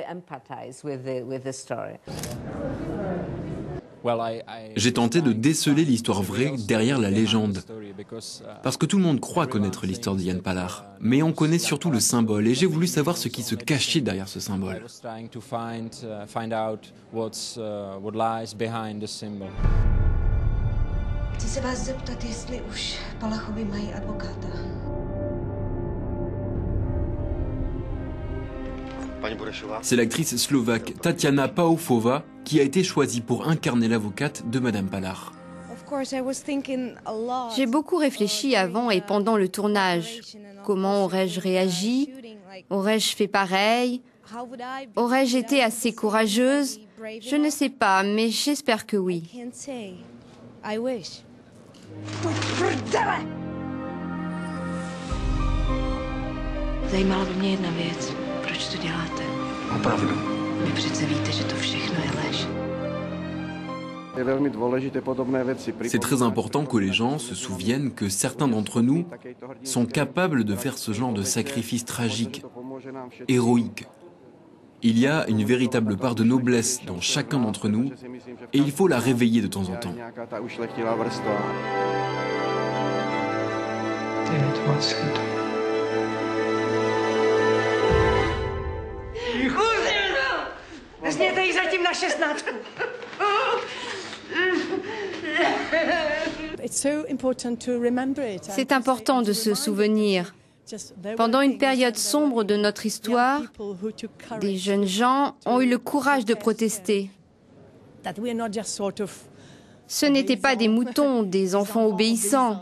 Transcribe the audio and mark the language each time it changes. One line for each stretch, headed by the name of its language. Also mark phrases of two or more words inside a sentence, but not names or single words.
French: J'ai tenté de déceler l'histoire vraie derrière la légende. Parce que tout le monde croit connaître l'histoire de Jan Palach. Mais on connaît surtout le symbole et j'ai voulu savoir ce qui se cachait derrière ce symbole.
Czech: Chci se vás zeptat, jestli už Palachovi mají advokáta.
French: C'est l'actrice slovaque Tatiana Paufová qui a été choisie pour incarner l'avocate de Madame Palach. J'ai beaucoup réfléchi avant et pendant le tournage. Comment aurais-je réagi? Aurais-je fait pareil? Aurais-je été assez courageuse? Je ne sais pas, mais j'espère que oui.
Czech: Zajímala by mě jedna věc. Proč to děláte? Opravdu. Vy přece víte, že to všechno je lež.
French: C'est très important que les gens se souviennent que certains d'entre nous sont capables de faire ce genre de sacrifice tragique, héroïque. Il y a une véritable part de noblesse dans chacun d'entre nous et il faut la réveiller de temps en temps.
Czech: Vezměte ji zatím na 16.
French: C'est important de se souvenir. Pendant une période sombre de notre histoire, des jeunes gens ont eu le courage de protester. Ce n'étaient pas des moutons, des enfants obéissants.